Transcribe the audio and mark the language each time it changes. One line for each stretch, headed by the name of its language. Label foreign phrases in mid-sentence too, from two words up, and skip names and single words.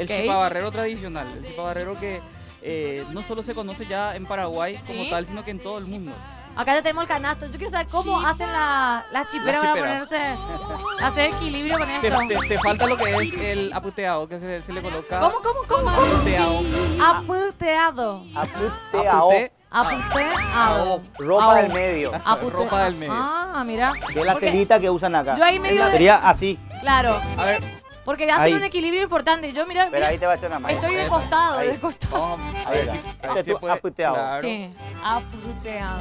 Spanish: El chipá barrero tradicional. El chipá barrero que no solo se conoce ya en Paraguay ¿Sí? como tal, sino que en todo el mundo. Acá ya tenemos el canasto. Yo quiero saber cómo hacen las chiperas para ponerse, hacer equilibrio con esto. Te falta lo que es el aputeado, que se le coloca. ¿Cómo? Aputeado. Aputeado. Aputeao. Aputeado. Ropa del medio. Ropa del medio. Ah, mira. De la Porque telita que usan acá. yo ahí medio de- Sería así. Claro. A ver, Porque hacen Ahí. un equilibrio importante. Yo, mira, Pero ahí te va a echar una mano. estoy de Eso. costado, Ahí. de costado. vamos a Ahí ver está. si Este ahí es se tu puede. aputeado. Claro. Sí, aputeado.